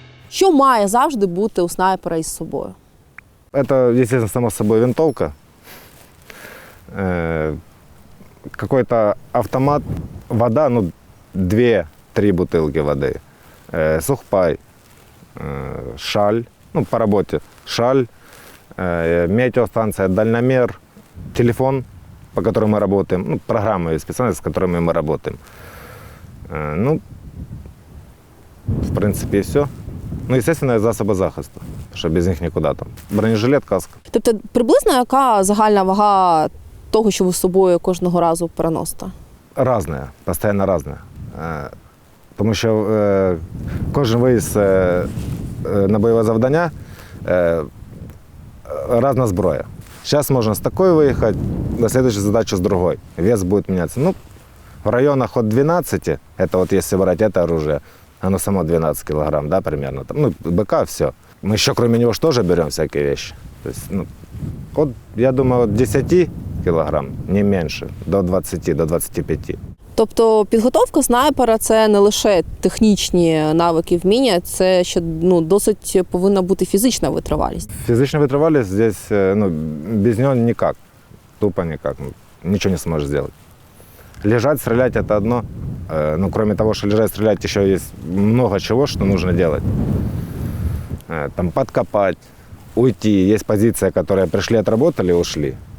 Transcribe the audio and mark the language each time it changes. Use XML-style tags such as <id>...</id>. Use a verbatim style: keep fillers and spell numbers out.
<uk>Що має завжди бути у снайпера із собою?</uk> <ru>Это, естественно, само собой винтовка, э, какой-то автомат, вода, ну, две-три бутылки воды, э, сухпай, э, шаль, ну, по работе, шаль, э, метеостанция, дальномер, телефон, по которому мы работаем, ну, программы специальные, с которыми мы работаем. Э, ну, в принципе, и все.</ru> <uk>Ну, естественно, засоби захисту, що без них нікуди там. Бронежилет, каска. Тобто приблизно яка загальна вага того, що ви з собою кожного разу переносите? Разне, постійно разне. Е, Тому що е, кожен виїзд е, е, на бойове завдання е, різна зброя. Зараз можна з такою виїхати, на слідчу задачу з другою. Вес буде мінятися. Ну, в районах від дванадцяти, це от якщо брати це</uk> <ru>оружие, оно само двенадцать килограмм, да, примерно. Там, ну, быка, все. Мы еще, кроме него, же тоже берем всякие вещи. То есть, ну, от, я думаю, от десяти килограмм, не меньше, до двадцати, до двадцати пяти.</ru> <uk>Тобто підготовка снайпера – це не лише технічні навики, вміння, це ще ну, досить повинна бути фізична витривалість.</uk> <ru>Физично вытравались здесь, э, ну, без него никак, тупо никак, ну, ничего не сможешь сделать. Лежать, стрелять – это одно. Ну, кроме того, что лежать, стрелять, еще есть много чего, что нужно делать. Там подкопать, уйти. Есть позиция, которые пришли, отработали, ушли.</ru>